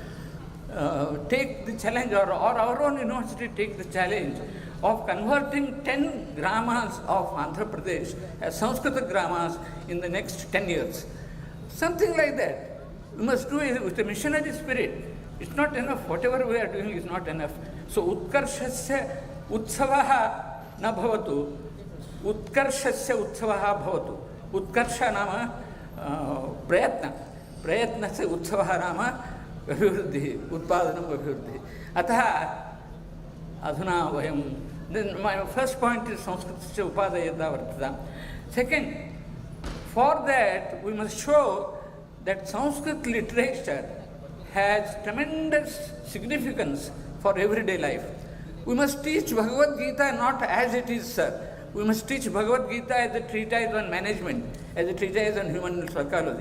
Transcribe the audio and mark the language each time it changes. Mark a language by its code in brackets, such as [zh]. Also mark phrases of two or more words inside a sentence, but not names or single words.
[en] Take the challenge, or our own university take the challenge of converting 10 grammas of Andhra Pradesh as Sanskrit grammas in the next 10 years. Something like that. We must do it with a missionary spirit. It's not enough. Whatever we are doing is not enough. So, [sa] Utkarshasya Utsavaha na bhavatu. Utkarshasya Utsavaha bhavatu. Utkarsha nama prayatna. Prayatnasya Utsavaha nama Abhivrddhi. Utpadanam Abhivrddhi. Ataha adhuna vayam. [en] Then my first point is [sa] Sanskritasya upadayata vartata. [en] Second, for that we must show that Sanskrit literature has tremendous significance for everyday life. We must teach Bhagavad Gita not as it is, sir. We must teach Bhagavad Gita as a treatise on management, as a treatise on human psychology.